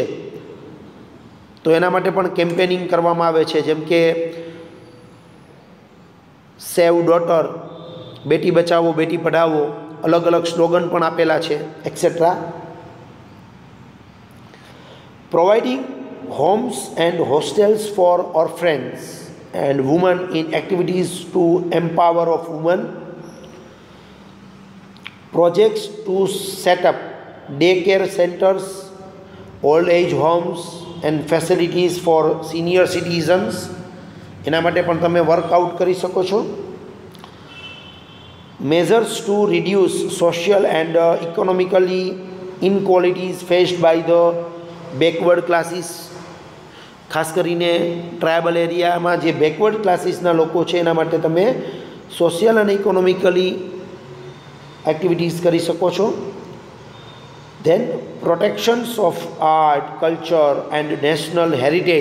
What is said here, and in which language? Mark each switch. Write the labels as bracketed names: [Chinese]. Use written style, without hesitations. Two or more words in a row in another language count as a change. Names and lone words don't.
[Gujarati] તો એના માટે પણ કેમ્પેનિંગ કરવામાં આવે છે, જેમ કે [English] save daughter, [Hindi] बेटी बचाओ बेटी पढ़ाओ, [Gujarati] અલગ અલગ સ્લોગન પણ આપેલા છે, એક્સેટ્રા. [English] પ્રોવાઇડિંગ homes and hostels for orphans and women in activities to empower of women. Projects to set up daycare centers, old age homes and facilities for senior citizens. [Gujarati] એના માટે પણ તમે વર્કઆઉટ કરી શકો છો. [English] Measures to reduce social and economically inequalities faced by the backward classes. [Gujarati] ખાસ કરીને ટ્રાયબલ એરિયામાં જે બેકવર્ડ ક્લાસીસના લોકો છે એના માટે તમે સોશિયલ અને ઇકોનોમિકલી એક્ટિવિટીઝ કરી શકો છો. [English] then protections of art, culture and national heritage.